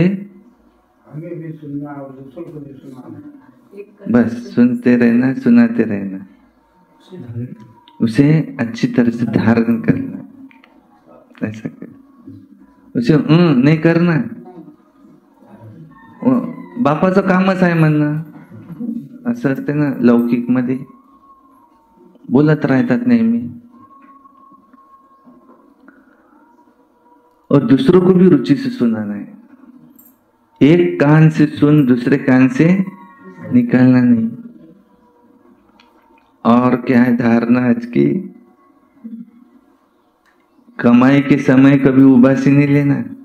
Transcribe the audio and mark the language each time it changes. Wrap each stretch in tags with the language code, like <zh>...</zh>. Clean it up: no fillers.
<hi>हमें भी सुनना और दूसरों को भी सुनाना, बस सुनते रहना, सुनाते रहना, उसे अच्छी तरह से धारण करना। ऐसा कर, उसे नहीं करना,</hi> <mr>बापाचं कामच आहे म्हणणं, असं असते ना लौकिक मध्ये, बोलत राहतात नेहमी.</mr> <hi>और दूसरों को भी रुचि से सुनाना है. एक कान से सुन, दूसरे कान से निकालना नहीं. और क्या है धारणा आज की, कमाई के समय कभी उबासी नहीं लेना.</hi>